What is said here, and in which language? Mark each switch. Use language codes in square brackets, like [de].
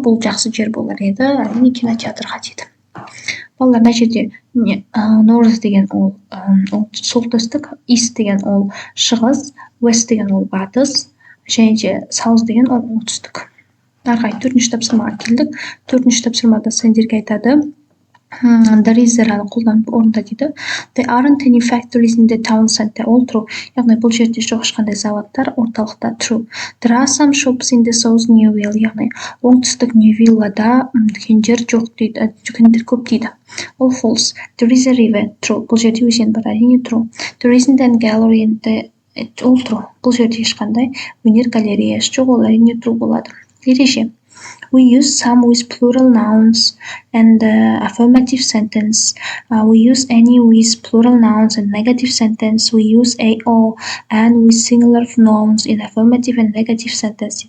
[kk] Бұл жақсы жер болар еді. Әрине кинотеатрға дейді. Балалар мына жерде North деген ол солтүстік, East деген ол шығыс, West деген ол батыс, және де South деген ол оңтүстік. Ары қарай 4-ші тапсырмаға келдік. 4-ші тапсырмада сендерге айтады. There is қолданып орында дейді. [en] There aren't any factories in the town center. All true. [kk] Яғни бұл жерде жоқ ешқандай заводтар орталықта. [en] True. There are some shops in the south New Wheel. [kk] Яғни оңтүстік New Wheel'да дүкендер жоқ дейді, дүкендер көп дейді. [en] All false. There is a river. True. [kk] Бұл жерде өзен бар. Әрине [en] true. There isn't a gallery in the all true. [kk] Бұл жерде ешқандай өнер галереясы жоқ. Ол әрине true болады. Ереже. [en] We use some with plural nouns and affirmative sentence. We use any with plural nouns and negative sentence. We use a, o, and with singular nouns in affirmative and negative sentence.